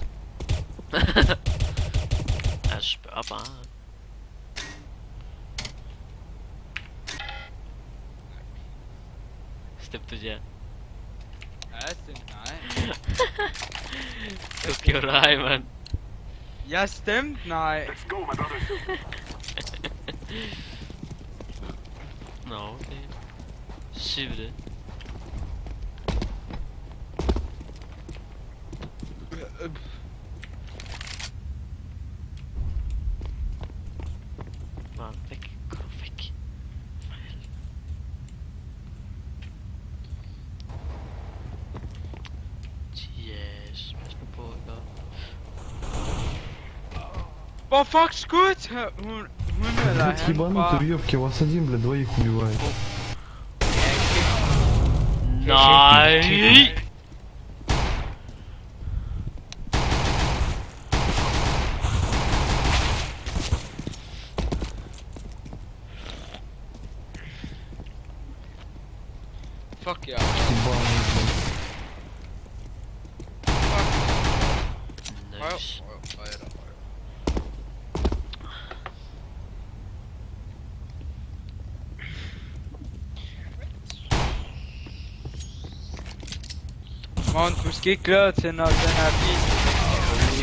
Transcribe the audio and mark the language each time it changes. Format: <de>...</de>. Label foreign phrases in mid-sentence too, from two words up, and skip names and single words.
<da>Jeg spørger bare. Stemte du ja? Ja, stemte nej. Du gjorde dig, mand. Jeg stemte nej.</da> <en>Let's go, my brothers.</en> <da>Nå, okay. Siger vi det? Bare væk. Gå væk. For helvede. Yes, pas nu på, ikke? Hvor fuck skudt hun eller</da> <ru>Блядь, ебанутый уёбки, вас один, блядь, двоих убивает.</ru> <da>Nej! Fuck ja.</da> <ru>Ебаный, блядь.</ru> <da>Nice. Morgen, du skal ikke glæde til, når den her video...</da>